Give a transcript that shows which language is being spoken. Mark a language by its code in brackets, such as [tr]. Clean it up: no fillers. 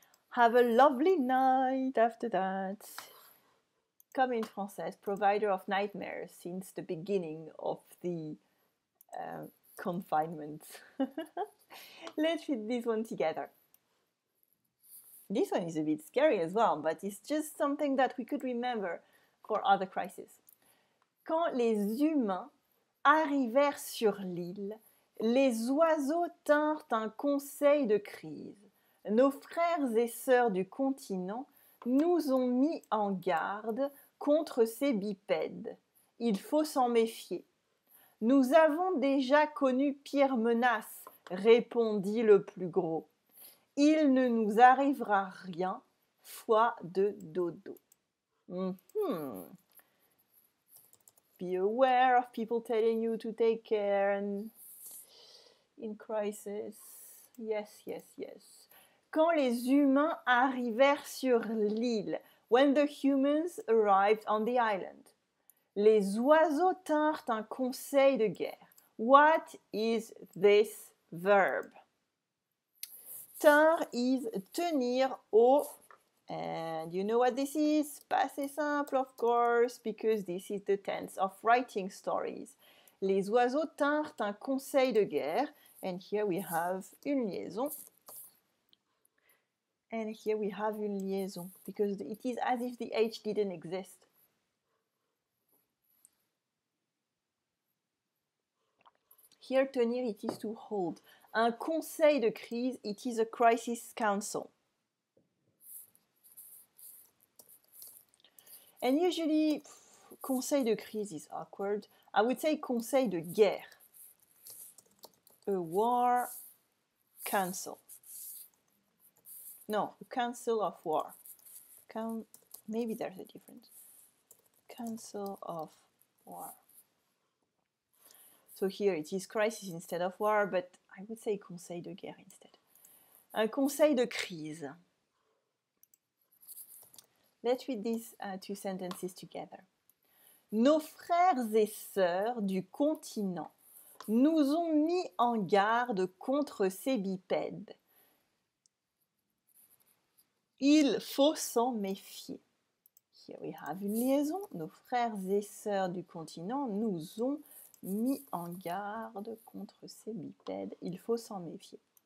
[en] Have a lovely night after that. Comédie Française, provider of nightmares since the beginning of the confinement. Let's read this one together. This one is a bit scary as well, but it's just something that we could remember for other crises. [fr] Quand les humains arrivèrent sur l'île, les oiseaux tinrent un conseil de crise. Nos frères et sœurs du continent nous ont mis en garde contre ces bipèdes. Il faut s'en méfier. Nous avons déjà connu pire menace, répondit le plus gros. Il ne nous arrivera rien, foi de dodo. [en] Be aware of people telling you to take care and in crisis. Yes, yes, yes. [fr] Quand les humains arrivèrent sur l'île, [en] when the humans arrived on the island, [fr] les oiseaux tinrent un conseil de guerre. [en] What is this verb? Tinrent is tenir au, and you know what this is? Passé simple, of course, because this is the tense of writing stories. [fr] Les oiseaux tinrent un conseil de guerre, [en] and here we have [fr] une liaison. [en] And here we have une liaison, because it is as if the H didn't exist. Here, tenir, it is to hold. [fr] Un conseil de crise, [en] it is a crisis council. And usually, conseil de crise is awkward. I would say conseil de guerre. A war council. No, council of war. Maybe there's a difference. Council of war. So here it is crisis instead of war, but I would say conseil de guerre instead. [fr] Un conseil de crise. [en] Let's read these two sentences together. [fr] Nos frères et sœurs du continent nous ont mis en garde contre ces bipèdes. Il faut s'en méfier. [en] Here we have [fr] une liaison. Nos frères et sœurs du continent nous ont mis en garde contre ces bipèdes. Il faut s'en méfier.